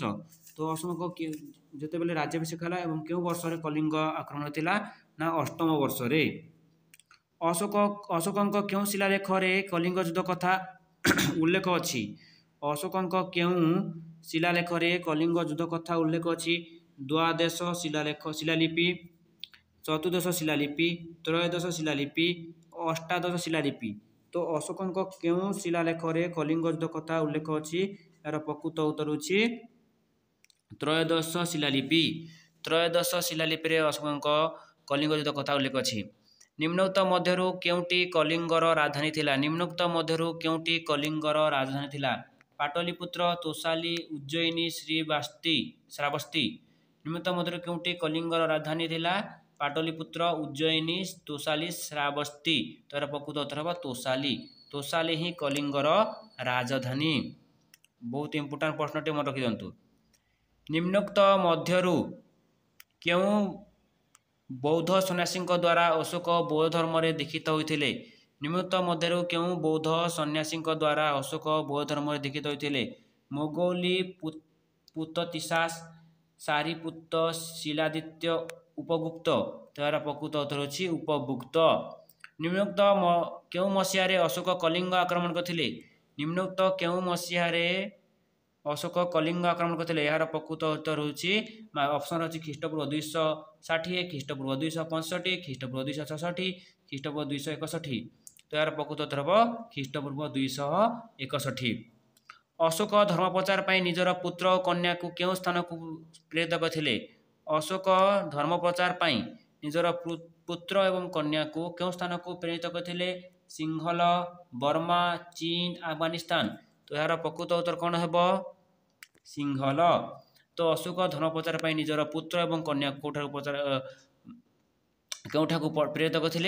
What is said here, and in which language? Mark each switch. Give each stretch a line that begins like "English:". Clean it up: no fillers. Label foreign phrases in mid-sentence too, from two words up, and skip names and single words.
Odia: ତ ଅଶୋକ ଯେତେ ବେଳେ ରାଜ୍ୟାଭିଷେକ ହେଲା ଏବଂ କେଉଁ ବର୍ଷ ରେ କଳିଙ୍ଗ ଆକ୍ରମଣ ହୋଇଥିଲା ନା? ଅଷ୍ଟମ ବର୍ଷ ରେ। ଅଶୋକଙ୍କ କେଉଁ ଶିଳାଲେଖ ରେ କଳିଙ୍ଗ ଯୁଦ୍ଧ କଥା ଉଲ୍ଲେଖ ଅଛି? ଅଶୋକଙ୍କ କେଉଁ ଶିଳାଲେଖ ରେ କଳିଙ୍ଗ ଯୁଦ୍ଧ କଥା ଉଲ୍ଲେଖ ଅଛି? ଦ୍ୱାଦଶ ଶିଳାଲିପି, ଚତୁର୍ଦ୍ଦଶ ଶିଳାଲିପି, ତ୍ରୟୋଦଶ ଶିଳାଲିପି, ଅଷ୍ଟାଦଶ ଶିଳାଲିପି। ତ ଅଶୋକଙ୍କ କେଉଁ ଶିଳାଲେଖ ରେ କଳିଙ୍ଗ ଯୁଦ୍ଧ କଥା ଉଲ୍ଲେଖ ଅଛି? ଏହାର ପ୍ରକୃତ ଉତ୍ତର ହେଉଛି ତ୍ରୟୋଦଶ ଶିଳାଲିପି। ତ୍ରୟୋଦଶ ଶିଳାଲିପି ରେ ଅଶୋକଙ୍କ କଳିଙ୍ଗ ଯୁଦ୍ଧ କଥା ଉଲ୍ଲେଖ ଅଛି। ନିମ୍ନୋକ୍ତ ମଧ୍ୟରୁ କେଉଁଟି କଳିଙ୍ଗର ରାଜଧାନୀ ଥିଲା? ନିମ୍ନୋକ୍ତ ମଧ୍ୟରୁ କେଉଁଟି କଳିଙ୍ଗର ରାଜଧାନୀ ଥିଲା? पाटलिपुत्र, तोसाली, उज्जयिनी, श्रावस्ती। ନିମ୍ନୋକ୍ତ ମଧ୍ୟରୁ କେଉଁଟି କଳିଙ୍ଗର ରାଜଧାନୀ ଥିଲା? पाटलिपुत्र, उज्जयिनी, तोसाली, श्रावस्ती। ତ ଏହାର ପ୍ରକୃତ ଉତ୍ତର ହେବ ତୋଷାଳୀ। ତୋଷାଳୀ ହିଁ କଳିଙ୍ଗର ରାଜଧାନୀ। ବହୁତ ଇମ୍ପର୍ଟାଣ୍ଟ ପ୍ରଶ୍ନଟେ ମନେ ରଖି ଦିଅନ୍ତୁ। ନିମ୍ନୋକ୍ତ ମଧ୍ୟରୁ କେଉଁ ବୌଦ୍ଧ ସନ୍ନ୍ୟାସୀ ଦ୍ୱାରା ଅଶୋକ ବୌଦ୍ଧ ଧର୍ମ ରେ ଦୀକ୍ଷିତ ହୋଇଥିଲେ? ନିମ୍ନୋକ୍ତ ମଧ୍ୟରୁ କେଉଁ ବୌଦ୍ଧ ସନ୍ନ୍ୟାସୀ ଦ୍ୱାରା ଅଶୋକ ବୌଦ୍ଧ ଧର୍ମ ରେ ଦୀକ୍ଷିତ ହୋଇଥିଲେ? मोगौली, पुत्ततिसास, सारिपुत्त, शिलादित्य, उपगुप्त। ତ ଏହାର ପ୍ରକୃତ ଉତ୍ତର ହେଉଛି ଉପଗୁପ୍ତ। ନିମ୍ନୋକ୍ତ କେଉଁ ମସିହା ରେ ଅଶୋକ କଳିଙ୍ଗ ଆକ୍ରମଣ କରିଥିଲେ? ନିମ୍ନୋକ୍ତ କେଉଁ ମସିହା ରେ ଅଶୋକ କଳିଙ୍ଗ ଆକ୍ରମଣ କରିଥିଲେ? ଏହାର ପ୍ରକୃତ ଉତ୍ତର ହେଉଛି ଅପସନ ଅଛି ଖ୍ରୀଷ୍ଟପୂର୍ବ 260, ଖ୍ରୀଷ୍ଟପୂର୍ବ 265, ଖ୍ରୀଷ୍ଟପୂର୍ବ 266, ଖ୍ରୀଷ୍ଟପୂର୍ବ 261। ତ ଏହାର ପ୍ରକୃତ ଉତ୍ତର ହେବ ଖ୍ରୀଷ୍ଟପୂର୍ବ 261। ଅଶୋକ ଧର୍ମ ପ୍ରଚାର ପାଇଁ ନିଜର ପୁତ୍ର ଔର କନ୍ୟା କୁ କେଉଁ ସ୍ଥାନ କୁ ପ୍ରେରିତ କରିଥିଲେ? ଅଶୋକ ଧର୍ମ ପ୍ରଚାର ପାଇଁ ନିଜର ପୁତ୍ର ଏବଂ କନ୍ୟାକୁ କେଉଁ ସ୍ଥାନକୁ ପ୍ରେରିତ କରିଥିଲେ? ସିଂହଲ, ବର୍ମା, ଚୀନ, ଆଫଗାନିସ୍ତାନ। ତ ଏହାର ପ୍ରକୃତ ଉତ୍ତର କ'ଣ ହେବ? ସିଂହଲ। ତ ଅଶୋକ ଧର୍ମ ପ୍ରଚାର ପାଇଁ ନିଜର ପୁତ୍ର ଏବଂ କନ୍ୟାକୁ କେଉଁଠାକୁ ପ୍ରେରିତ କରିଥିଲେ?